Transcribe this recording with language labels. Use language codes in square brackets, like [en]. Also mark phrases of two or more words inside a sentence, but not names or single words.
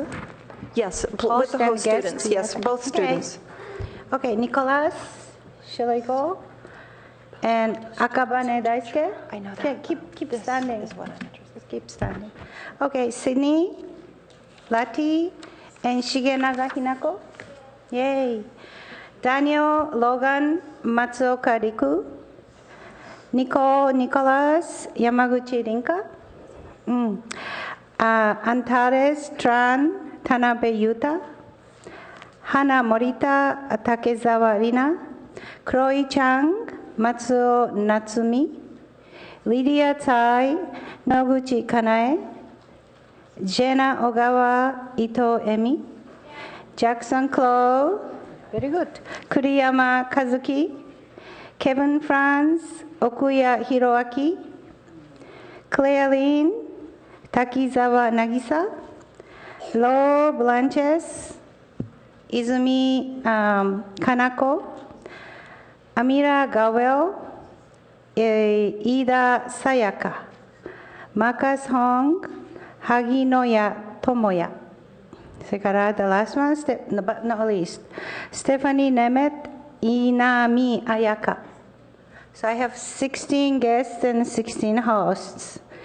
[en] Yes, with the host students. Yes, both students. Okay, Nicholas, shall I go? And Akabane Daisuke? I know that. Okay, keep standing. Is what I'm interested Just keep standing. Okay, Sydney, Lati, and Shigenaga Hinako. Yay. Daniel, Logan, Matsuoka Riku. Nicholas, Yamaguchi Rinka. Antares, Tran, Tanabe Yuta. Hana Morita, Takezawa Rina. Chloe Chang, Matsuo Natsumi. Lydia Tai, Noguchi Kanae. Jenna Ogawa, Ito Emi. Jackson Chloe, very good. Kuriyama Kazuki. Kevin Franz, Okuya Hiroaki, Claire Lynn, Takizawa Nagisa, Lo Blanches, Izumi Kanako, Amira Gawel, Ida Sayaka, Marcus Hong, Haginoya Tomoya. Sekara, the last one, but not least, Stephanie Nemeth, Inami Ayaka. So I have 16 guests and 16 hosts.